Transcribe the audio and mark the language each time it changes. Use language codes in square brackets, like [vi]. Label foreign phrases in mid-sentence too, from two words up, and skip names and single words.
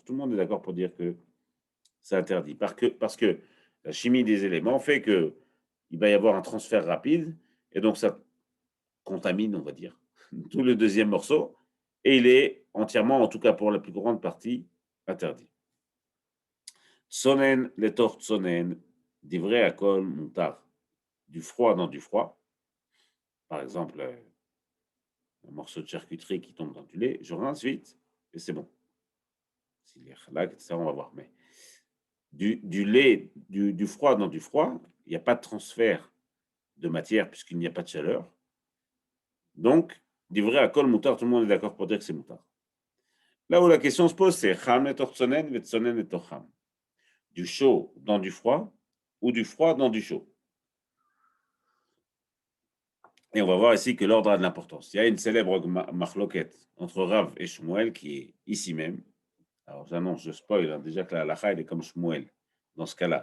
[fr] Tout le monde est d'accord pour dire que c'est interdit. Parce que la chimie des éléments fait qu'il va y avoir un transfert rapide et donc ça contamine, on va dire, tout le deuxième morceau et il est entièrement, en tout cas pour la plus grande partie, interdit. [he] צונן לתוך צונן, דברי הכל מותר. [fr] Du froid dans du froid. Par exemple, un morceau de charcuterie qui tombe dans du lait, je rince vite et c'est bon. S'il est halak, ça on va voir. Mais du lait, du froid dans du froid, il n'y a pas de transfert de matière puisqu'il n'y a pas de chaleur. Donc, [he] דברי הכל מותר, [fr] tout le monde est d'accord pour dire que c'est mutar. Là où la question se pose, c'est [he] חם לתוך צונן וצונן לתוך חם. [fr] Du chaud dans du froid ou du froid dans du chaud. Et on va voir ici que l'ordre a de l'importance. Il y a une célèbre machloket entre Rav et Shmuel qui est ici même. Alors j'annonce, je spoil, hein, déjà que la halakha elle est comme Shmuel dans ce cas-là.